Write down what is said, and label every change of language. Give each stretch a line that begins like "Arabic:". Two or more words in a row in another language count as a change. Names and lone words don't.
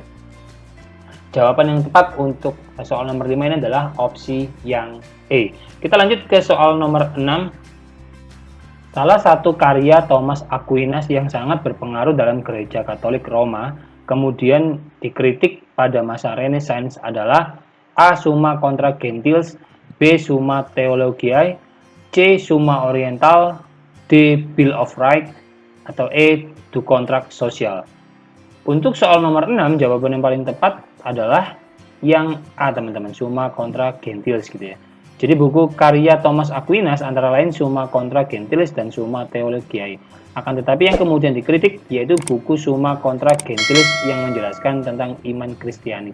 Indonesian: Jawaban yang tepat untuk soal nomor 5 ini adalah opsi yang E. Kita lanjut ke soal nomor 6. Salah satu karya Thomas Aquinas yang sangat berpengaruh dalam gereja Katolik Roma, kemudian dikritik pada masa Renaissance adalah A. Summa contra Gentiles, B. Summa Theologiae, C. Summa Oriental, D. Bill of Rights, atau E. To Contract Social. Untuk soal nomor 6, jawaban yang paling tepat adalah yang A, teman-teman, Summa contra Gentiles gitu ya. Jadi buku karya Thomas Aquinas antara lain Summa contra Gentiles dan Summa Theologiae. Akan tetapi yang kemudian dikritik yaitu buku Summa contra Gentiles yang menjelaskan tentang iman Kristiani.